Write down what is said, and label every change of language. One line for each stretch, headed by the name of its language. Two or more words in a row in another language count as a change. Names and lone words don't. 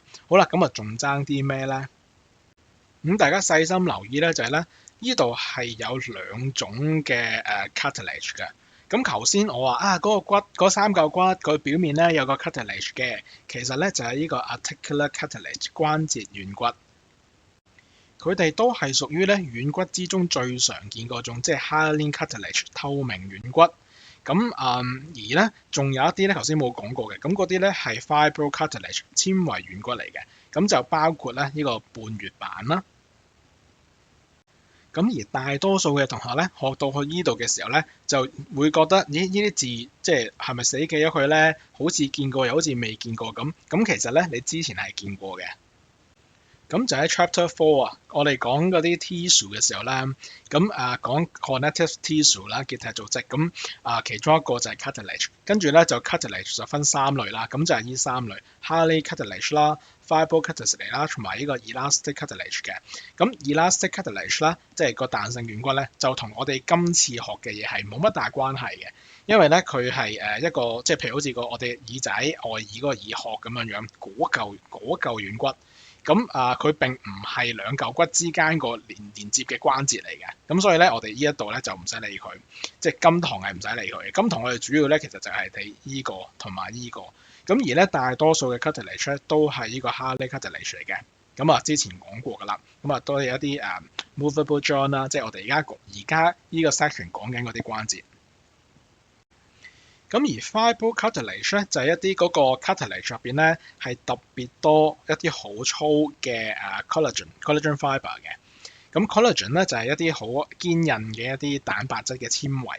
Cantonese: 好啦，咁啊仲爭啲咩咧？咁大家細心留意咧，就係咧，呢度係有兩種嘅cartilage 嘅。咁頭先我話嗰個骨嗰三嚿骨佢表面咧有個 cartilage 嘅，其實咧就係呢個
English: articular cartilage
Cantonese: 關節軟骨。佢哋都係屬於咧軟骨之中最常見嗰種，即係
English: hyaline cartilage
Cantonese: 透明軟骨。咁而咧仲有一啲咧頭先冇講過嘅，咁嗰啲咧係 fibrocartilage 纖維軟骨嚟嘅。咁就包括咧呢個半月板啦。咁而大多數嘅同學咧學到去呢度嘅時候咧，就會覺得咦呢啲字即係咪死記咗佢咧？好似見過又好似未見過咁。咁其實咧你之前係見過嘅。咁就喺 Chapter 4啊，我哋講嗰啲 tissue 嘅時候咧，咁講
English: connective tissue
Cantonese: 啦，結締組織，咁其中一個就係 cartilage，跟住咧就 cartilage 就分三類啦，咁就係呢三類
English: hyaline cartilage
Cantonese: 啦、fibrocartilage 啦，同埋呢個
English: elastic cartilage
Cantonese: 嘅。咁
English: elastic cartilage
Cantonese: 啦，即係個彈性軟骨咧，就同我哋今次學嘅嘢係冇乜大關係嘅，因為咧佢係一個即係譬如好似我哋耳仔外耳嗰個耳殼咁樣樣，嗰嚿軟骨。咁佢並唔係兩嚿骨之間個連接嘅關節嚟嘅，咁所以咧我哋呢一度咧就唔使理佢，即係今堂係唔使理佢嘅。今堂我哋主要咧其實就係睇依個同埋依個，咁而咧大多數嘅 cartilage 咧都係呢個
English: hyaline cartilage
Cantonese: 嚟嘅，咁之前講過㗎啦，咁都係一啲
English: movable joint
Cantonese: 啦，即係我哋而家呢個 section 講緊嗰啲關節。咁而 fibrocartilage 咧就係一啲嗰個 cartilage 入邊咧係特別多一啲好粗嘅
English: collagen fibre
Cantonese: 嘅。咁 collagen 咧就係一啲好堅韌嘅一啲蛋白質嘅纖維。